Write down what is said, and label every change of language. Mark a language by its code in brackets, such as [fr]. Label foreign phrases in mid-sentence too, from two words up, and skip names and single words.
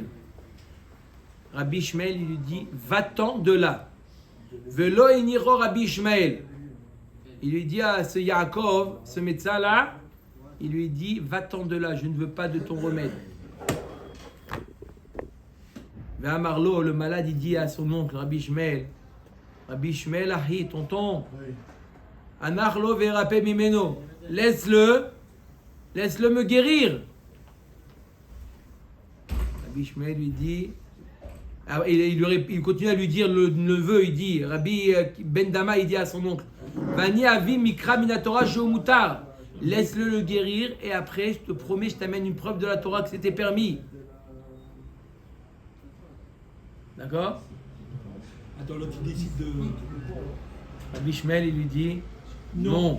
[fr] Rabbi Ishmael, il lui dit, va-t'en de là. [he] ולא הניחו רבי ישמעאל. [fr] Il lui dit à ce Yaakov, ce médecin-là, il lui dit, va-t'en de là, je ne veux pas de ton remède. Marlo, le malade, il dit à son oncle, [he] רבי ישמעאל אחי, tonton, הנח לו וארפא ממנו, [fr] laisse-le me guérir. Rabbi Ishmael lui dit, il continue à lui dire, le neveu, il dit, Rabbi Ben Dama, il dit à son oncle, [he] ואני אביא מקרא מן התורה שמותר, [fr] laisse-le le guérir et après, je te promets, je t'amène une preuve de la Torah que c'était permis. D'accord? Attends, l'autre il décide de. Rabbi Ishmael, il lui dit non.